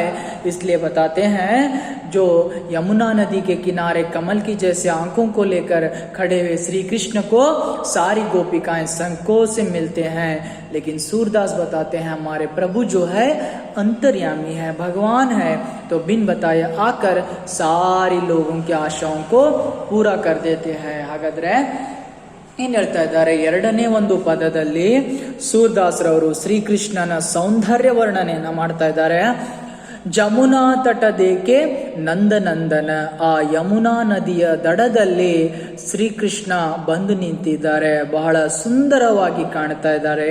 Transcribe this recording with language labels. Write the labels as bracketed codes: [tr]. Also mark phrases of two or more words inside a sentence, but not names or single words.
[hi] इसलिए बताते हैं जो यमुना नदी के किनारे कमल की जैसे आंखों को लेकर खड़े हुए श्री कृष्ण को सारी गोपिकाएं संकोच से मिलते हैं, लेकिन सूरदास बताते हैं हमारे प्रभु जो है अंतर्यामी है, भगवान है, तो बिन बताए आकर सारी लोगों की आशाओं को पूरा कर देते हैं। [kn] ಹಾಗಾದ್ರೆ ಏನ್ ಹೇಳ್ತಾ ಇದ್ದಾರೆ? ಎರಡನೇ ಒಂದು ಪದದಲ್ಲಿ ಸೂರದಾಸರವರು ಶ್ರೀಕೃಷ್ಣನ ಸೌಂದರ್ಯ ವರ್ಣನೆಯನ್ನ ಮಾಡ್ತಾ ಇದ್ದಾರೆ. [hi] जमुना तट देखे नंदनंदन, [kn] ಆ ಯಮುನಾ ನದಿಯ ದಡದಲ್ಲಿ ಶ್ರೀಕೃಷ್ಣ ಬಂದು ನಿಂತಿದ್ದಾರೆ, ಬಹಳ ಸುಂದರವಾಗಿ ಕಾಣ್ತಾ ಇದ್ದಾರೆ.